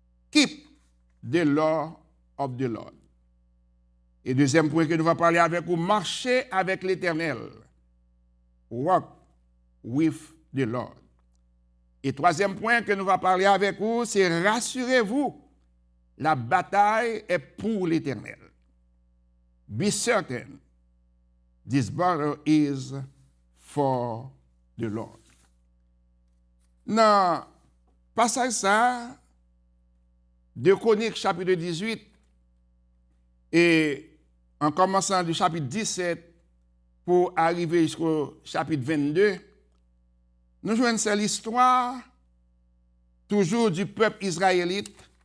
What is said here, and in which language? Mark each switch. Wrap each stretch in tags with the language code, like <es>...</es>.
<en>Keep the law of the Lord.</en> <fr>Et deuxième point que nous allons parler avec vous, marcher avec l'Éternel.</fr> <en>Walk with the Lord.</en> <fr>Et troisième point que nous allons parler avec vous, c'est rassurez-vous, la bataille est pour l'Éternel.</fr> <en>Be certain, this battle is for the Lord.</en> <fr>Dans passage ça, de Chroniques chapitre 18, et en commençant du chapitre 17 pour arriver jusqu'au chapitre 22, nous jouons cette l'histoire toujours du peuple israélite.</fr>